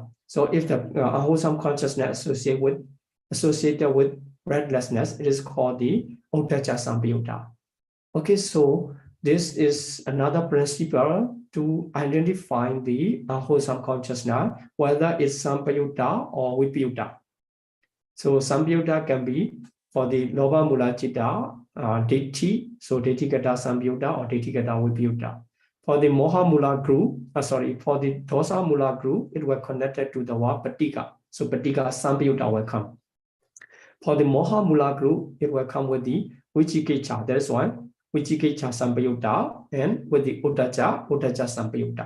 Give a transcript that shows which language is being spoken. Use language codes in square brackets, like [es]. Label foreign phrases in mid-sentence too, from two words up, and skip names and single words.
[en] So if the unwholesome consciousness associated with restlessness, it is called the [pi] Uddhacca Sambayutta. [en] Okay, so this is another principle to identify the unwholesome consciousness, whether it's Sambayutta or Vipayutta. So Sambayutta can be for the [pi] Lobha Mula Citta, [en] Ditti, so [pi] Ditthikata Sambayutta [en] or [pi] Ditthikata Vipayutta. [en] For the [pi] Moha Mula [en] group, for the [pi] Dosa Mula [en] group, it will connected to the word Patika. So [pi] Patika Sambayutta [en] will come. For the [pi] Moha Mula [en] group, it will come with the Vichikicha. That's why [pi] Vichikicha Sambayutta, [en] and with the [pi] Uddhacca Sambayutta.